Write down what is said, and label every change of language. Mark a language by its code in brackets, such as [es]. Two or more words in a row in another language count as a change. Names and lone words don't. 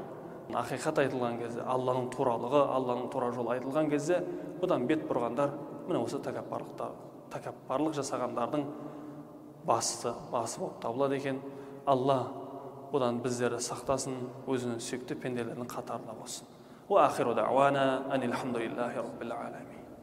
[kk] Ақиқат айтылған кезде, Алланың туралығы, Алланың тура жолы айтылған кезде, бұдан бет бұрғандар, міне осы тәкаппарлық жасағандардың басы болып табылады екен. Алла бұдан біздерді сақтасын, өзінің сүйікті пенделерінің қатарына болсын. [ar] وآخر دعوانا أن الحمد لله رب العالمين.